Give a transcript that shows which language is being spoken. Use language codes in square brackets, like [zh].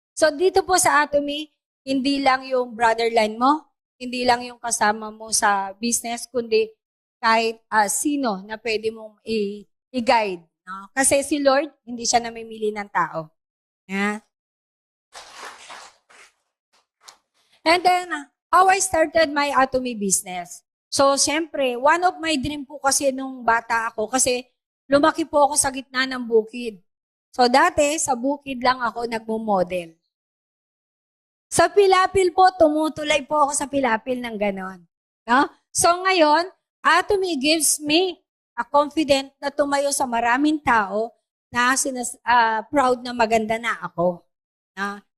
[tl] So dito po sa Atomy, hindi lang yung brother line mo, hindi lang yung kasama mo sa business, kundi kahit sino na pwede mong i-guide. No? Kasi si Lord, hindi siya namimili ng tao. Yeah. [en] And then, how I started my Atomy business. [tl] So, siyempre, [en] one of my dream [tl] po kasi nung bata ako, kasi lumaki po ako sa gitna ng bukid. So, dati, sa bukid lang ako nagmo-model. Sa Pilapil po, tumutulay po ako sa Pilapil ng ganon. No? So, ngayon, [en] Atomy gives me a confident [tl] na tumayo sa maraming tao na proud na maganda na ako. No?